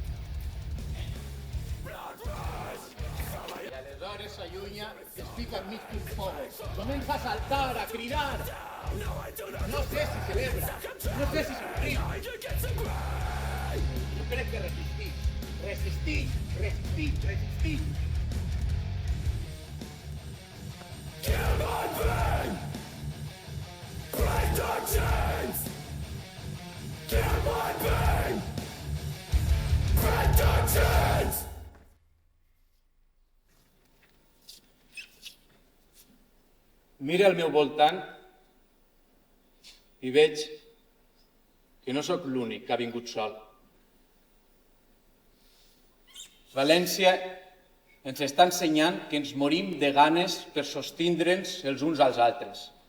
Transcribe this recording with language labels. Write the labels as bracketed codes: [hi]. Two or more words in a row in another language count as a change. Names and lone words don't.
[ca] I aleshores s'allunya i es fica enmig d'un fogo. Comença a saltar, a cridar. No sé si celebra, no sé si somriu. Jo crec que resistix. [en] Kill my brain! Break the chains! Kill my brain! Break the chains! [ca] Mira al meu voltant i veig que no sóc l'únic que ha vingut sol. València ens està ensenyant que ens morim de ganes per sostindre'ns els uns als altres.